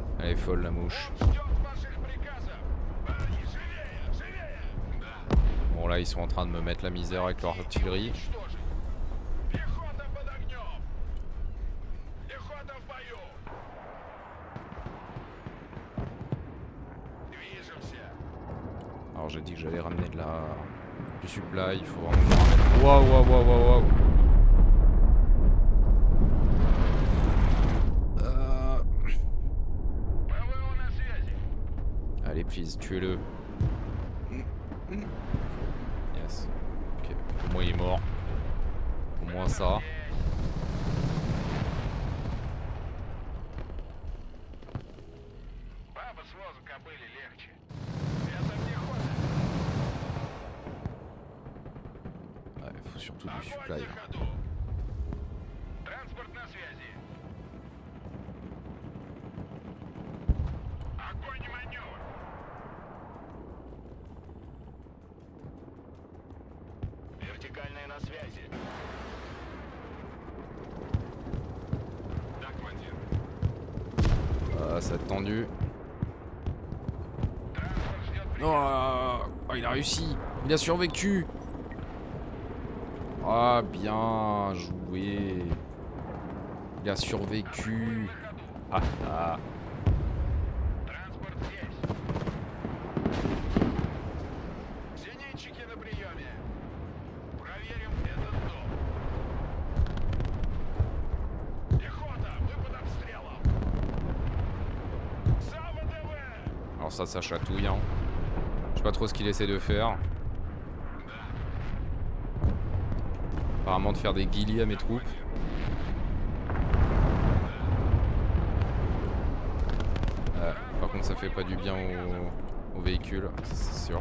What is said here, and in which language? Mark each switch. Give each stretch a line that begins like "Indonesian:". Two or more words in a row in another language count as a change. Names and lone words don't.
French: Elle est folle la mouche.
Russian: Он ждет ваших приказов. Парни, живее, живее! Да.
French: Bon là ils sont en train de me mettre la misère avec leur artillerie.
Russian: Уничтожить. Пехота под огнем. Пехота в бою. Движемся.
French: Alors j'ai dit que j'allais ramener du supply, il faut vraiment ramener... Waouh, waouh, waouh, waouh, waouh.
Russian: ПВО на связи.
French: Allez, please, tuez-le. Yes. Ok, au moins il est mort. Au moins ça.
Russian: Баба с возу кобыли легче. Это пехота.
French: Ouais, faut surtout du
Russian: Огонь
French: supply.
Russian: на ходу. Транспорт на связи. Огонь и маневр. Вертикальная на связи. Да, командир.
French: Ah, ça a tendu.
Russian: Транспорт ждет
French: Oh, il a réussi. Il a survécu. Ah, bien joué. Il a survécu. Ah, ah.
Russian: Транспорт здесь. Зенитчики на приеме. Проверим этот дом. Пехота, мы под обстрелом. Сава ДВ!
French: Alors ça chatouille. Hein. Je sais pas trop ce qu'il essaie de faire. Apparemment de faire des guillis à mes troupes. Par contre ça fait pas du bien au véhicule, c'est sûr.